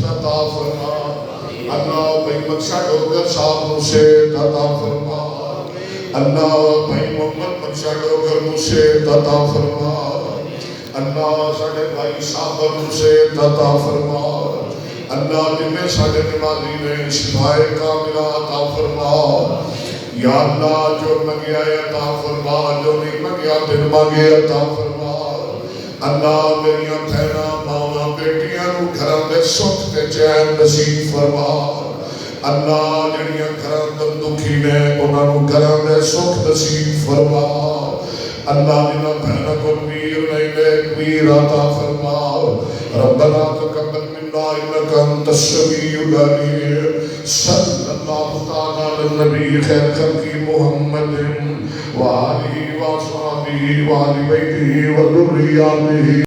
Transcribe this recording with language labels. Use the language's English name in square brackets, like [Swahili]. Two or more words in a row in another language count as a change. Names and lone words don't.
[Punjabi] عطا فرما، اللہ بھائی مقصد ڈوگر صاحب نو صحت عطا فرما، اللہ بھائی محمد مقصد ڈوگر نو صحت عطا فرما، اللہ ساڑھے بھائی صاحب نو صحت عطا فرما، اللہ جنہیں ساڑھے نمازی نے شفائے کاملہ عطا فرما، یا اللہ جو منگیا عطا فرما، جو نہیں منگیا پھر مانگے عطا فرما، اللہ میریاں بہناں ماواں بیٹیاں نو گھراں دے سکھ تے چین نصیب فرما، اللہ جڑیاں گھراں دے دکھی نے انہاں نو گھراں دے سکھ نصیب فرما، اللہ جنہاں بہناں کو میر نہیں نیک میر عطا فرما، [Arabic] ربنا تقبل منا انک انت السمیع العلیم، صلی اللہ تعالی علی النبی خیر خلق محمد وآلہ وصحبہ وآل بیتہ وذریاتہ